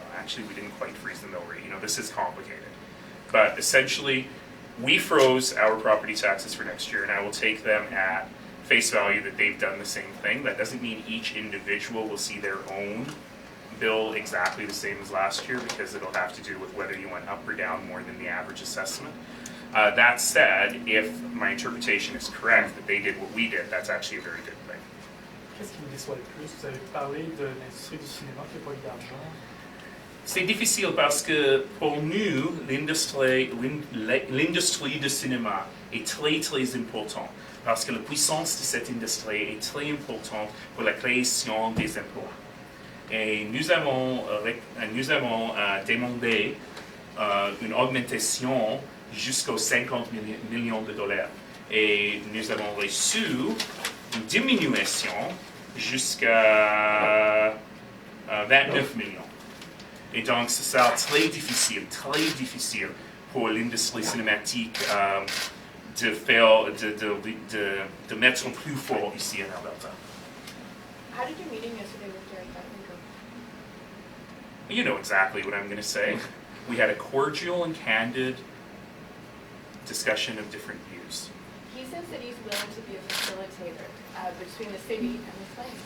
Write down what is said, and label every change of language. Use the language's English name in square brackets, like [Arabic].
[English] Actually, we didn't quite freeze the mill rate. You know, this is complicated. But essentially, we froze our property taxes for next year, and I will take them at face value that they've done the same thing. That doesn't mean each individual will see their own bill exactly the same as last year, because it'll have to do with whether you went up or down more than the average assessment. That said, if my interpretation is correct, that they did what we did, that's actually a very good thing. [French] Qu'est-ce qui me déçoit le plus? Vous avez parlé de l'industrie du cinéma qui n'a pas eu d'argent. C'est difficile parce que pour nous, l'industrie du cinéma est très très importante, parce que la puissance de cette industrie est très importante pour la création des emplois. Et nous avons demandé une augmentation jusqu'aux 50 millions de dollars. Et nous avons reçu une diminution jusqu'à 29 millions. Et donc, c'est ça très difficile pour l'industrie cinématique de mettre plus fort ici en Alberta. [English] How did your meeting yesterday with Gary Bettman go? You know exactly what I'm going to say. We had a cordial and candid discussion of different views. He says that he's willing to be a facilitator between the city and the claims.